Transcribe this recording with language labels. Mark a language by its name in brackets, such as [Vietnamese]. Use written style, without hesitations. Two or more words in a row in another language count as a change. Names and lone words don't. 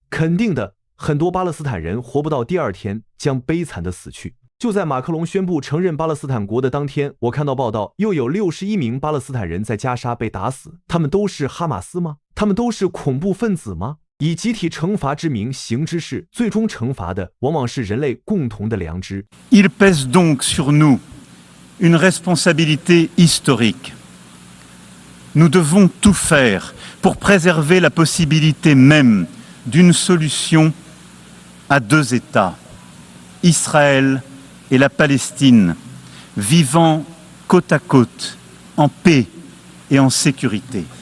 [Chinese] 肯定的，很多巴勒斯坦人活不到第2天，将悲惨的死去。就在马克龙宣布承认巴勒斯坦国的当天，我看到报道，又有61名巴勒斯坦人在加沙被打死。他们都是哈马斯吗？他们都是恐怖分子吗？以集体惩罚之名行之事，最终惩罚的往往是人类共同的良知。 [French] Il pèse donc sur nous une responsabilité historique. Nous devons tout faire pour préserver la possibilité même d'une solution à 2 États, Israël et la Palestine, vivant côte à côte, en paix et en sécurité.